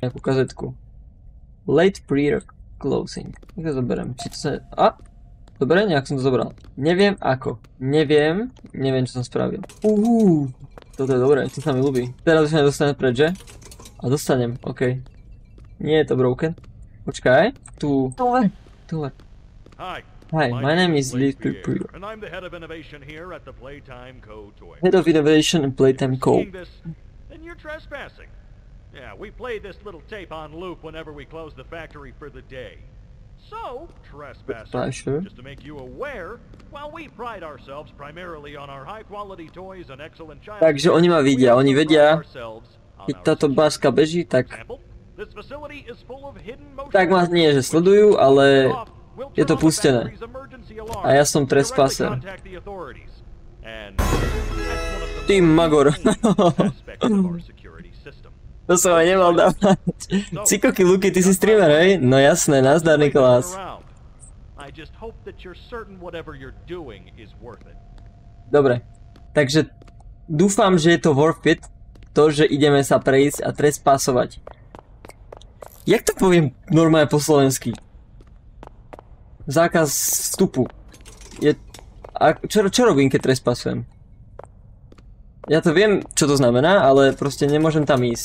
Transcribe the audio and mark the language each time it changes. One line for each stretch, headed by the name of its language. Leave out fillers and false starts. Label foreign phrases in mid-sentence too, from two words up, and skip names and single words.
Slovak: Nejakú kazetku.
English: Late pre-closing.
Slovak: Tak to zoberiem. Či to sa... Dobre, nejak som to zobral. Neviem ako. Neviem, čo som spravil. Toto je dobré, to sa mi ľúbi. Teraz už sa nedostanem preč, že? A dostanem, okej. Nie je to broken. Počkaj. Tu.
English: Hi, my name is Lee Prepare. And I'm the head of innovation here at the Playtime Co. Toy. Head of Innovation and Playtime Co. Then you're trespassing. Yeah, we play this little tape on loop whenever we close the factory for the day. So, trespassing, just to make you aware, while we pride ourselves primarily on our high-quality toys and excellent child.
Slovak: Takže oni ma vidia, oni vedia, keď táto báska beží, tak ma nie, že sledujú, ale je to pustené. A ja som trespasser. Ty magor. To som aj nemal dávať. Cikoky Luky, ty si streamer, hej? No jasné, nazdar Nikolás. Dobre, takže dúfam, že je to
English: worth it,
Slovak: to, že ideme sa prejsť a trespasovať. Jak to poviem normálne po slovensky? Zákaz vstupu. Čo robím, keď trespasujem? Ja to viem, čo to znamená, ale proste nemôžem tam ísť.